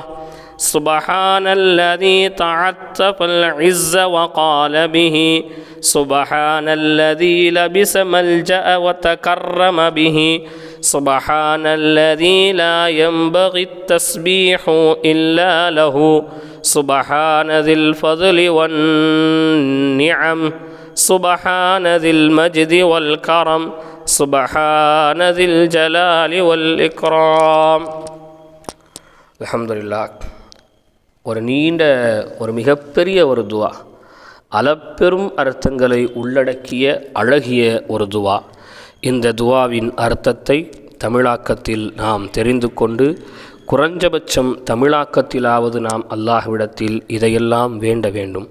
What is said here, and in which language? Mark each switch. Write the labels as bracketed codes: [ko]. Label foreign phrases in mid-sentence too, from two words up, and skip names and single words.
[ar] سبحان الذي تعطف العز وقال به، سبحان الذي لبس ملجأ وتكرم به، سبحان الذي لا ينبغي التسبيح إلا له، سبحان ذي الفضل والنعم، سبحان ذي المجد والكرم، سبحان ذي الجلال والإكرام. الحمد لله. [ta] ஒரு நீண்ட ஒரு மிகப்பெரிய ஒரு துவா, அளப்பெரும் அர்த்தங்களை உள்ளடக்கிய அழகிய ஒரு துவா. இந்த துவாவின் அர்த்தத்தை தமிழாக்கத்தில் நாம் தெரிந்து கொண்டு குறைஞ்சபட்சம் தமிழாக்கத்திலாவது நாம் அல்லாஹ்விடத்தில் இதையெல்லாம் வேண்ட வேண்டும்.